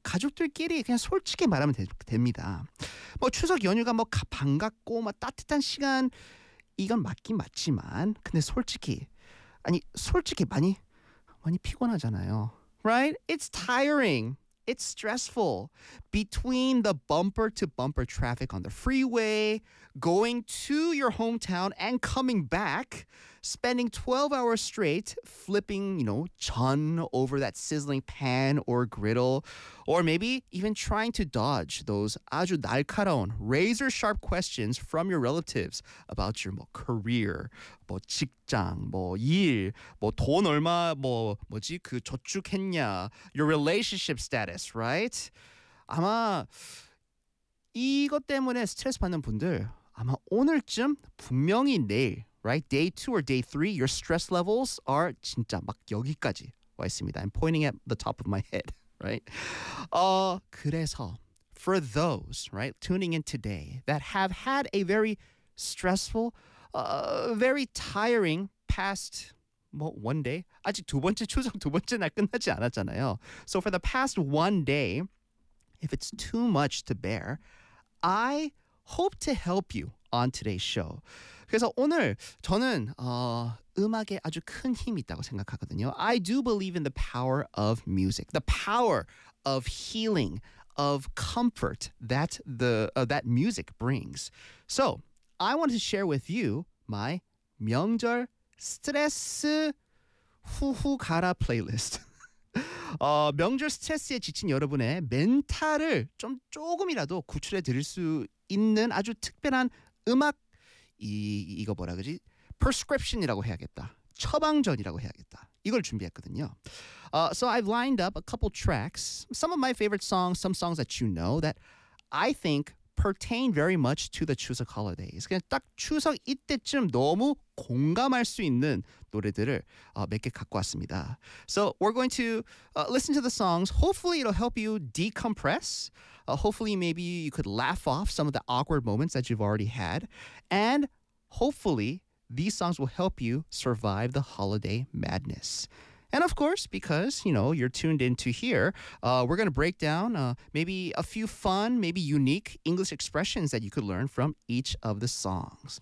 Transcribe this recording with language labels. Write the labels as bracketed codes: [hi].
[ko] 가족들끼리 그냥 솔직히 말하면 됩니다. 뭐 추석 연휴가 뭐 반갑고 막 따뜻한 시간 이건 맞긴 맞지만 근데 솔직히 아니 솔직히 많이 피곤하잖아요. [en] Right? It's tiring. It's stressful. Between the bumper-to-bumper traffic on the freeway, going to your hometown and coming back, spending 12 hours straight flipping, you know, 전 over that sizzling pan or griddle, or maybe even trying to dodge those [ko] 아주 날카로운, [en] razor-sharp questions from your relatives about your 뭐, career, [ko] 뭐, 직장, 뭐, 일, 뭐, 돈 얼마, 뭐, 뭐지, 그 저축했냐, [en] your relationship status, right? [ko] 아마 이것 때문에 스트레스 받는 분들 아마 오늘쯤 분명히 내일 [en] right day 2 or day 3 your stress levels are [ko] 진짜 막 여기까지 와 있습니다. [en] I'm pointing at the top of my head, right? 그래서 for those, right, tuning in today that have had a very stressful very tiring past one day. [ko] 아직 두 번째 추석 두 번째 날 끝나지 않았잖아요. [en] So for the past one day, if it's too much to bear, I hope to help you on today's show. [ko] 그래서 오늘 저는 음악에 아주 큰 힘이 있다고 생각하거든요. [en] I do believe in the power of music, the power of healing, of comfort that that music brings. So I want to share with you my [ko] 명절 스트레스 후후 가라 [en] 플레이리스트. [ko] 명절 스트레스에 지친 여러분의 멘탈을 좀 조금이라도 구출해 드릴 수 있는 아주 특별한 음악 이거 뭐라 그러지? prescription이라고 해야겠다. 처방전이라고 해야겠다. 이걸 준비했거든요. [en] So I've lined up a couple tracks. Some of my favorite songs, some songs that you know that I think pertain very much to the Chuseok holidays. [ko] 그냥 딱 추석 이때쯤 너무 공감할 수 있는 노래들을 몇 개 갖고 왔습니다. [en] So we're going to listen to the songs. Hopefully it'll help you decompress. Hopefully maybe you could laugh off some of the awkward moments that you've already had. And hopefully these songs will help you survive the holiday madness. And of course, because, you know, you're tuned into here, we're going to break down maybe a few fun, maybe unique English expressions that you could learn from each of the songs.